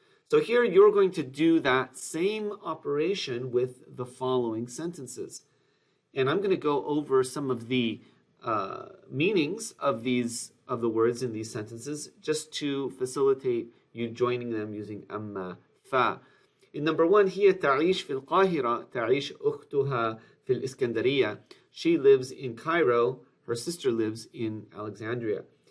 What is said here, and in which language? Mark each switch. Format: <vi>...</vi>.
<en>So here you're going to do that same operation with the following sentences. And I'm going to go over some of the meanings of the words in these sentences just to facilitate you joining them using أما فا. In number one,</en> <ar>هي تعيش في القاهرة تعيش أختها في الإسكندرية.</ar> <en>She lives in Cairo. Her sister lives in Alexandria.</en>